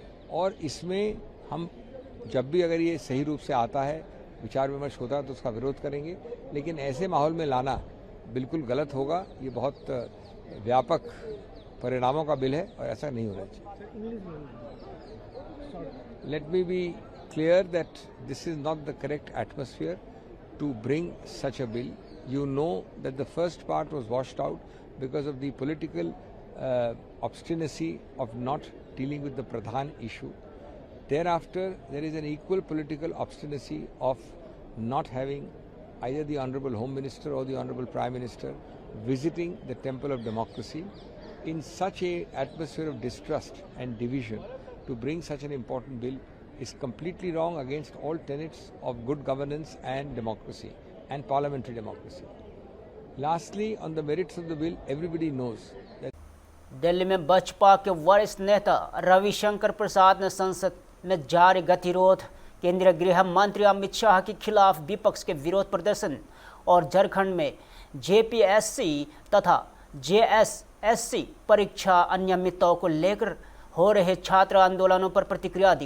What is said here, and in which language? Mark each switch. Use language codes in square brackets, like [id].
[hi] और इसमें हम जब भी अगर ये सही रूप से आता है, विचार विमर्श होता है, तो उसका विरोध करेंगे, लेकिन ऐसे माहौल में लाना बिल्कुल गलत होगा। ये बहुत व्यापक परिणामों का बिल है और ऐसा नहीं होना चाहिए। [en] Let me be clear that this is not the correct atmosphere to bring such a bill. You know that the first part was washed out because of the political obstinacy of not dealing with the Pradhan issue. Thereafter, there is an equal political obstinacy of not having either the Honorable Home Minister or the Honorable Prime Minister visiting the temple of democracy. In such a atmosphere of distrust and division, to bring such an important bill is completely wrong against all tenets of good governance and democracy and parliamentary democracy. Lastly, on the merits of the bill, everybody knows that [hi] Delhi में बसपा के वरिष्ठ नेता रविशंकर प्रसाद ने संसद में जारी गतिरोध, केंद्रीय गृह मंत्री अमित शाह के खिलाफ विपक्ष के विरोध प्रदर्शन और झारखंड में JPSC तथा JSSC परीक्षा अनियमितताओं को लेकर हो रहे छात्र आंदोलनों पर प्रतिक्रिया दी।